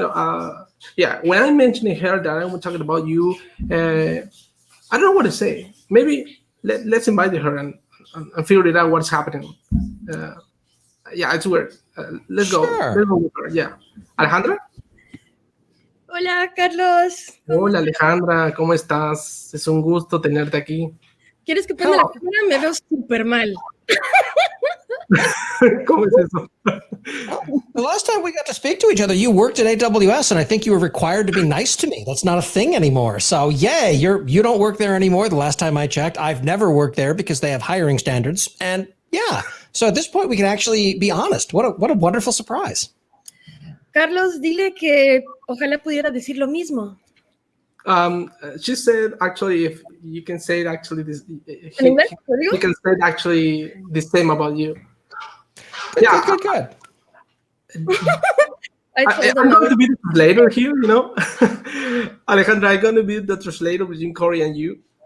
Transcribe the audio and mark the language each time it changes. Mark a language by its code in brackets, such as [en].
[en] When I'm mentioning her that I'm talking about you, I don't know what to say. Maybe let's invite her and figure it out what's happening. It's weird. Let's go with her. Yeah. Alejandra? [es] Hola, Carlos. Hola Alejandra, ¿cómo estás? Es un gusto tenerte aquí. ¿Quieres que ponga la cámara? Me veo súper mal. ¿Cómo es eso? [en] The last time we got to speak to each other, you worked at AWS, and I think you were required to be nice to me. That's not a thing anymore. So, yay, you don't work there anymore. The last time I checked, I've never worked there because they have hiring standards. And yeah, so at this point, we can actually be honest. What a wonderful surprise. [es] Carlos, dile que ojalá pudiera decir lo mismo. [en] She said, actually, if you can say it, actually, this, [es] ¿En inglés? ¿Lo digo? [en] he can say it actually the same about you. Good. I I'm going to be the translator here, you know. Alejandra, I'm going to be the translator between Corey and you.